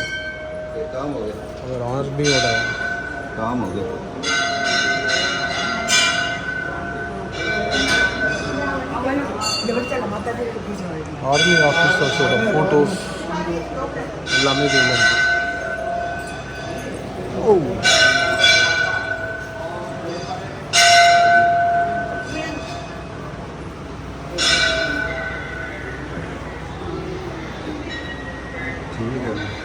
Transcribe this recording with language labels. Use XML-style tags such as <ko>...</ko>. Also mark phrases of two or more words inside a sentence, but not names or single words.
<hi>काम हो गया अगर आर्मीயோட काम हो गया</hi> <ta>ஆர்மி ஆஃபீஸர்ஸோட ஃபோட்டோஸ் எல்லாமே இதில் இருக்கு. ஓ</ta> <hi>ठीक है</hi>